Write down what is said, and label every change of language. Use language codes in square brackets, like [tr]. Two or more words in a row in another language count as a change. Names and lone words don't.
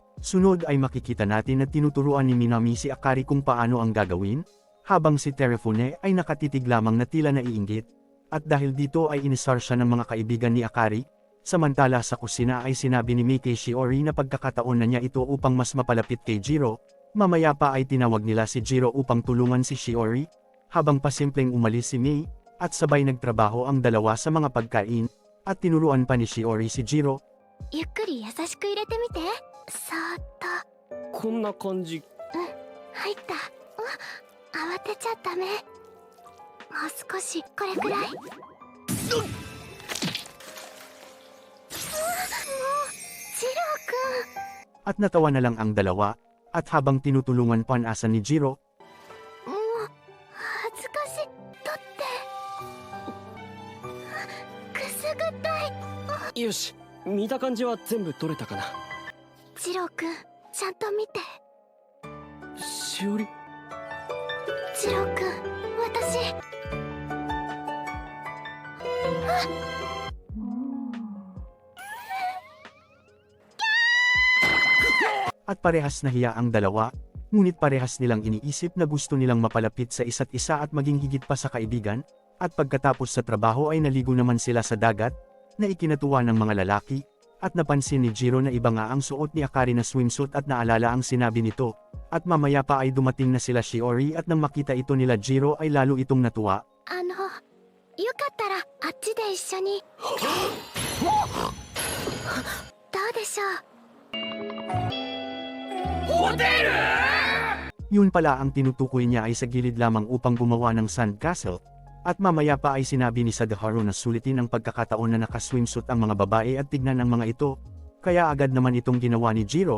[tl] Sunod ay makikita natin na tinuturuan ni Minami si Akari kung paano ang gagawin, habang si Terefune ay nakatitig lamang na tila naiinggit, at dahil dito ay inisar siya ng mga kaibigan ni Akari, samantala sa kusina ay sinabi ni Mei kay Shiori na pagkakataon na niya ito upang mas mapalapit kay Jiro. Mamaya pa ay tinawag nila si Jiro upang tulungan si Shiori, habang pasimpleng umalis si Mei, at sabay nagtrabaho ang dalawa sa mga pagkain, at tinuruan pa ni Shiori si Jiro. [ja] ゆっくり優しく入れてみて。そーっと。こんな感じ。入った。慌てちゃダメ。もう少しこれくらい。もうジローくん。 [tl] At natawa na lang ang dalawa, at habang tinutulungan pa ang asa ni Jiro, [ja] もう恥ずかしい。だってくすぐったい。よし、見た感じは全部取れたかな。ジローくん、ちゃんと見て。しおり。ジローくん、私。 [tl] at parehas nahiya ang dalawa, ngunit parehas nilang iniisip na gusto nilang mapalapit sa isa't isa at maging higit pa sa kaibigan, at pagkatapos sa trabaho ay naligo naman sila sa dagat, na ikinatuwa ng mga lalaki, at napansin ni Jiro na iba nga ang suot ni Akari na swimsuit at naalala ang sinabi nito, at mamaya pa ay dumating na sila Shiori at nang makita ito nila Jiro ay lalo itong natuwa. [ja] よかったらあっちで一緒に。どうでしょう。 [tl] Yun pala ang tinutukoy niya ay sa gilid lamang upang gumawa ng sandcastle, at mamaya pa ay sinabi ni Sadaharu na sulitin ang pagkakataon na nakaswimsuit ang mga babae at tignan ang mga ito, kaya agad naman itong ginawa ni Jiro.